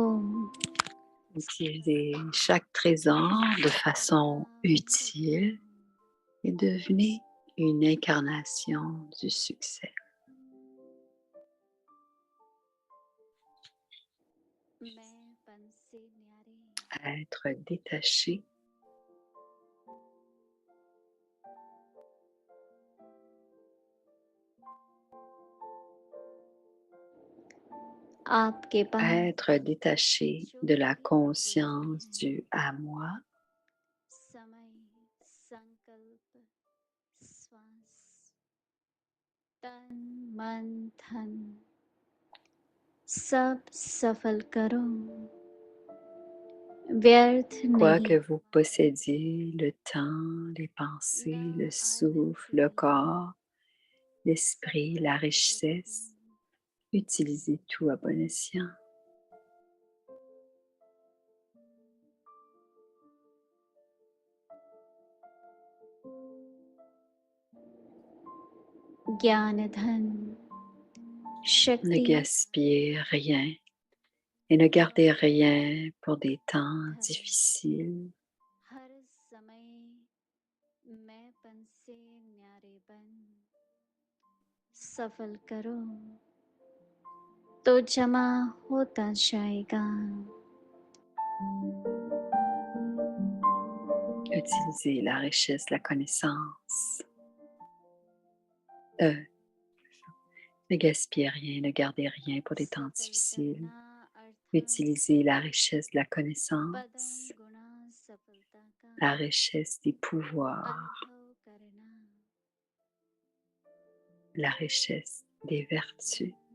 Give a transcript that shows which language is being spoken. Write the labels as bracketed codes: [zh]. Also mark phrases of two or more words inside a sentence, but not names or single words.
[fr] Utilisez chaque trésor de façon utile et devenez une incarnation du succès. [hi] मैंपन से न्यारे [fr] Être détaché [hi] आपके पास [fr] être détaché de la conscience du à moi, [hi] समय संकल्प श्वास तन मन धन सब सफल करो व्यर्थ [fr] quoi [hi] नहीं [fr] que vous possédiez, le temps, les pensées, le souffle, le corps, l'esprit, la richesse, utilisez tout à bon escient. [hi] ज्ञान धन [fr] Ne [hi] शक्ति [fr] gaspillez rien et ne gardez rien pour des temps difficiles. [hi] हर समय मैंपन से न्यारेपन सफल करो तो जमा होता जाएगा [fr] Utilisez la richesse, la connaissance. Ne gaspillez rien, ne gardez rien pour des temps [hi] सफल [fr] difficiles. [hi] करना अर्थात [fr] Utilisez la richesse de la connaissance, [hi] पदम गुणा सफलता का [fr] la richesse des pouvoirs, [hi] अनुभव करना [fr] la richesse des vertus.